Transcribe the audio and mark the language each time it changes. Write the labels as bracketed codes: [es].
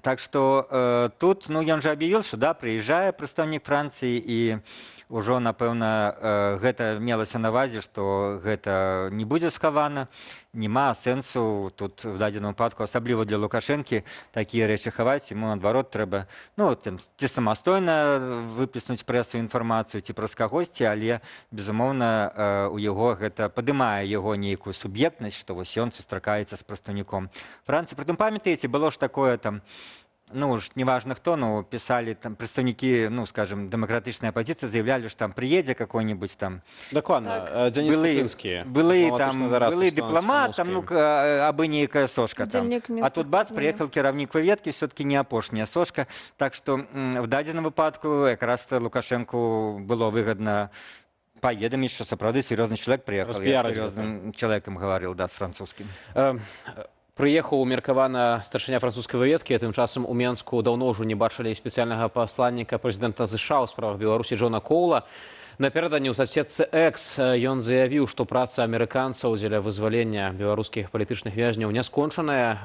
[be] Так што тут, ну, ён жа аб'явіў, што да, прыязджае прадстаўнік Францыі, і ўжо, напэўна, гэта мелася на ўвазе, што гэта не будзе схавана, няма сэнсу тут в дадзеным выпадку, асабліва для Лукашэнкі, такія рэчы хаваць, яму наадварот трэба, ну, ці самастойна выплеснуць прэсу інфармацыю, ці праз кагосьці, але, безумоўна, у яго гэта падымае яго нейкую суб'ектнасць, што вось ён сустракаецца з прадстаўніком Францыі. Прытым, памятаеце, [ru] было ж такое там, ну, неважно кто, но писали там представники, ну, скажем, демократичной оппозиции, заявляли, что там приедет какой-нибудь там... Докладно, Денис Куклинский. [be] Былый дипломат, там, ну, абы нейкая сошка там. А тут бац, [ru] приехал [be] кіраўнік выведкі, все-таки не апошняя сошка. [ru] Так что в дадзеным выпадку якраз Лукашенку было выгодно поведомить, что сапраўды серьезный человек приехал. Я с серьезным человеком говорил, да, с французским. [be] Прыехаў меркавана старшыня французскай выведкі, а тым часам у Менску даўно ўжо не бачылі спецыяльнага пасланніка прэзідэнта ЗША ў справах Беларусі Джона Коула. Напярэдадні ў сацсетцы X ён заявіў, што праца амерыканцаў дзеля вызвалення беларускіх палітычных вязняў не скончаная.